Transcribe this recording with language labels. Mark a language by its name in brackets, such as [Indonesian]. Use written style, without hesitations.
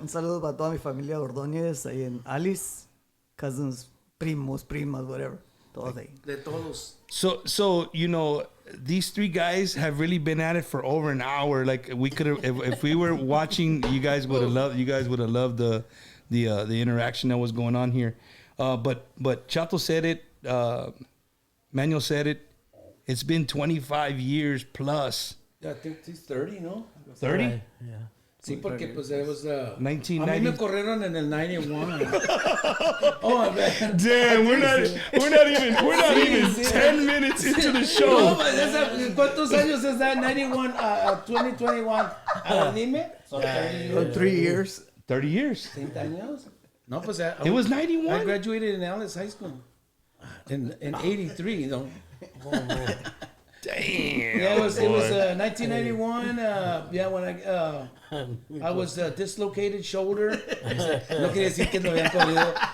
[Spanish] Un saludo para toda mi familia Ordonez ahí en Alice. Cousins, primos, primas, whatever. Todos ahí. De todos. [English] So you know, these three guys have really been at it for over an hour. Like we could have, if we were watching, you guys would have loved the interaction that was going on here. But Chato said it. Manuel said it. It's been 25 years plus. Yeah, I think he's 30, no? 30? Yeah. [Spanish] Sí, porque pues [English] it was 1990. [Spanish] A mí me corrieron en el 91. [English] Oh man. Damn, we're not even 10 minutes into the No, show. [Spanish] but ¿cuántos años es that? [English] 91, 2021. Dime. So 3 years. 30 years. [Spanish] 30 años? No, pues [English] It was 91. I graduated in Alice High School in 83, you know. Damn. Yeah, it was 1991. Yeah, when I was dislocated shoulder. [Spanish] No quería decir que no habían comido.